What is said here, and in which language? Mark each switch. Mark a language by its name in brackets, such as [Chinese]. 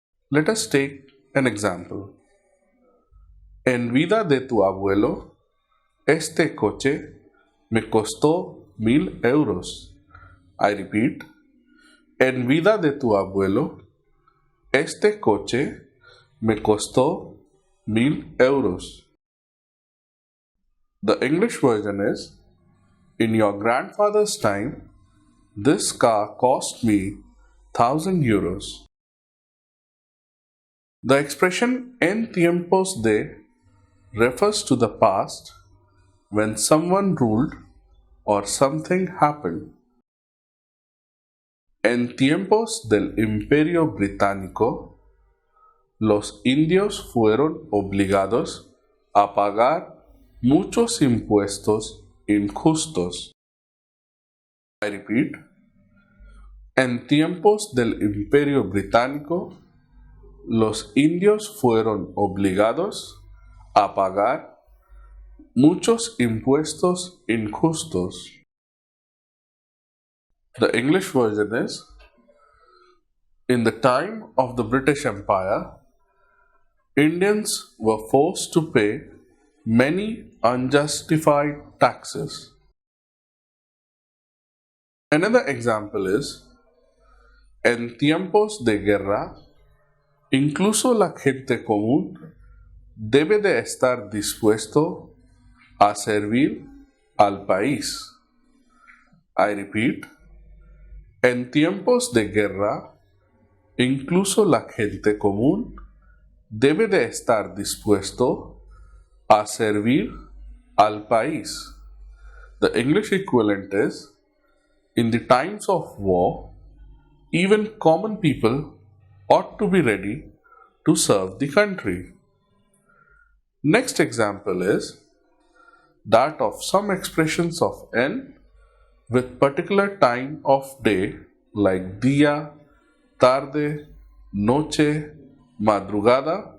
[English] Let us take an example. [Spanish] En vida de tu abuelo, este coche me costó 1,000 euros. [English] I repeat. [Spanish] En vida de tu abuelo, este coche me costó 1,000 euros. [English] The English version is: in your grandfather's time, this car cost me 1,000 euros. The expression en tiempos de refers to the past when someone ruled or something happened. [Spanish] En tiempos del Imperio Británico, los indios fueron obligados a pagar muchos impuestos injustos. [English] I repeat. [Spanish] En tiempos del Imperio Británico, los indios fueron obligados a pagar muchos impuestos injustos. [English] The English version is: in the time of the British Empire, Indians were forced to pay many unjustified taxes. Another example is: [Spanish] en tiempos de guerra, incluso la gente común debe de estar dispuesto a servir al país. [English] I repeat. [Spanish] En tiempos de guerra, incluso la gente común debe de estar dispuesto a servir al país. [English] The English equivalent is: in the times of war, even common people ought to be ready to serve the country. Next example is that of some expressions of en with particular time of day like día, tarde, noche, madrugada.